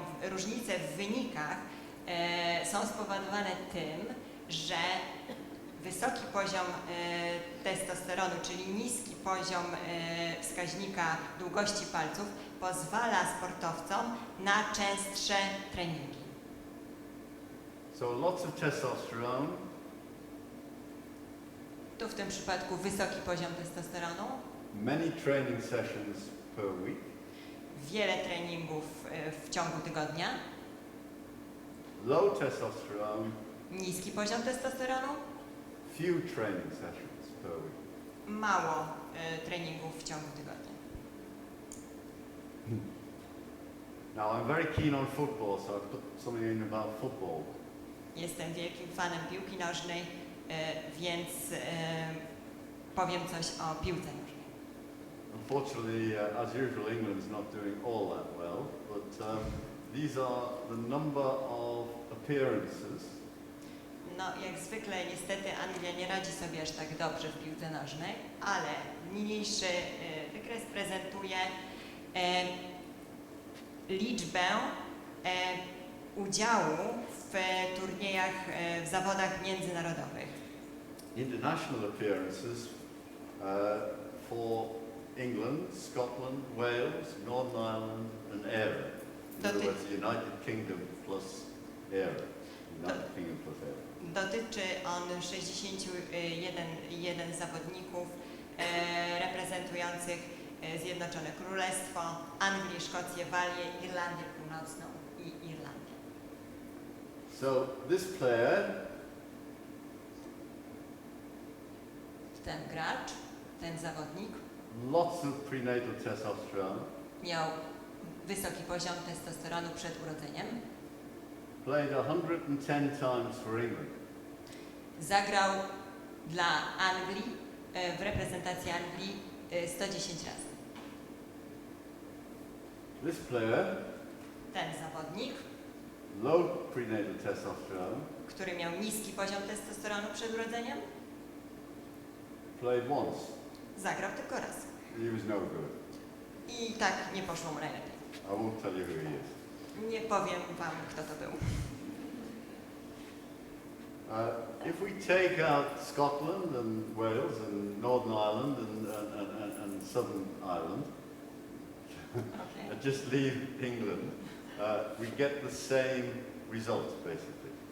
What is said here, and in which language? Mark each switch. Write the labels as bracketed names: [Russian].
[Polish] różnice w wynikach są spowodowane tym, że wysoki poziom testosteronu, czyli niski poziom wskaźnika długości palców pozwala sportowcom na częstsze treningi. [English] So lots of testosterone. [Polish] Tu w tym przypadku wysoki poziom testosteronu. [English] Many training sessions per week. [Polish] Wiele treningów w ciągu tygodnia. [English] Low testosterone. [Polish] Niski poziom testosteronu. [English] Few training sessions per week. [Polish] Mało treningów w ciągu tygodnia. [English] Now I'm very keen on football, so I've put something in about football. [Polish] Jestem wielkim fanem piłki nożnej, więc powiem coś o piłce nożnej. [English] Unfortunately, as usual, England's not doing all that well, but these are the number of appearances. [Polish] No, jak zwykle, niestety, Anglia nie radzi sobie aż tak dobrze w piłce nożnej, ale niniejszy wykres prezentuje liczbę udziału w turniejach, w zawodach międzynarodowych. [English] International appearances for England, Scotland, Wales, Northern Ireland and Eire. In other [Polish] Doty- [English] words, United Kingdom plus era. United Kingdom plus era. [Polish] Dotyczy on 61 zawodników reprezentujących Zjednoczone Królestwo, Anglię, Szkocję, Walię, Irlandię Północną i Irlandię. [English] So this player [Polish] Ten gracz, ten zawodnik [English] lots of prenatal testosterone, [Polish] miał wysoki poziom testosteronu przed urodzeniem. [English] played 110 times for England. [Polish] Zagrał dla Anglii, w reprezentacji Anglii 110 razy. [English] This player, [Polish] Ten zawodnik, [English] low prenatal testosterone, [Polish] który miał niski poziom testosteronu przed urodzeniem, [English] played once. [Polish] zagrał tylko raz. [English] He was no good. [Polish] I tak nie poszło mu najlepiej. [English] I won't tell you who he is. [Polish] Nie powiem wam, kto to był. [English] If we take out Scotland and Wales and Northern Ireland and Southern Ireland, Okay. and just leave England, we get the same results basically.